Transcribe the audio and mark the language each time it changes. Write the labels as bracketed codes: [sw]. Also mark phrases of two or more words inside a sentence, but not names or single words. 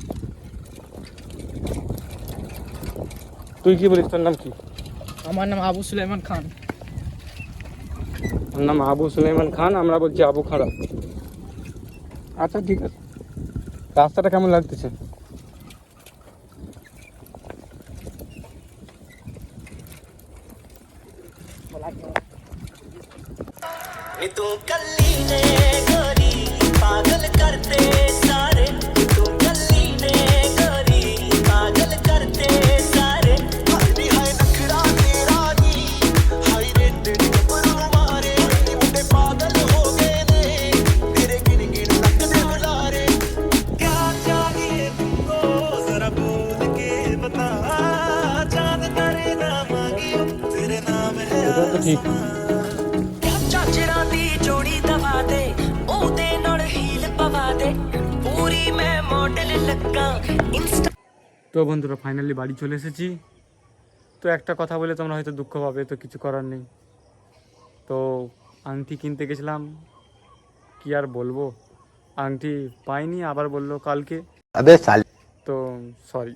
[bn] তুই কি বলিস, তোর নাম কি? আমার নাম আবু সুলাইমান খান। ওর নাম আবু সুলাইমান খান, আমরা বলছি আবু খাঁড়া। আচ্ছা ঠিক আছে। রাস্তাটা কেমন লাগতেছে? [pa] ਤੂੰ ਕੱਲੀ ਨੇ ਗੋਰੀ ਪਾਗਲ ਕਰਤੇ ਸਾਰੇ ਤੂੰ ਕੱਲੀ ਨੇ ਗੋਰੀ ਪਾਗਲ ਕਰਤੇ ਸਾਰੇ ਹਾਏ ਨਖ਼ਰਾ ਤੇਰਾ ਨੀ ਹਾਏ ਰੇ ਤੇਰੇ ਗੱਭਰੂ ਮਾਰੇ ਮੁੰਡੇ ਪਾਗਲ ਹੋ ਗਏ ਨੇ ਤੇਰੇ ਗਿਣ ਗਿਣ ਲਗਦੇ ਬੁਲਾਰੇ [hi] क्या चाहिए तुमको जरा बोल के बता चांद करे ना मांगी तेरे नाम है [bn] এটা তো ঠিক। [pa] ਚਾਚਰਾਂ ਦੀ ਜੋੜੀ ਦਵਾ ਦੇ ਉਹਦੇ ਨਾਲ ਹੀਲ ਪਵਾ ਦੇ ਪੂਰੀ ਮੈਂ ਮਾਡਲ ਲੱਗਾ ਇੰਸਟਾ। [bn] তো বন্ধুরা ফাইনালি বাড়ি চলে এসেছি। তো একটা কথা বলে তোমরা হয়তো দুঃখ পাবে, তো কিছু করার নেই। তো আংটি কিনতে গেছিলাম, কি আর বলবো, আংটি পাইনি। আবার বললো কালকে, [hi] अबे साले [bn] তো সরি।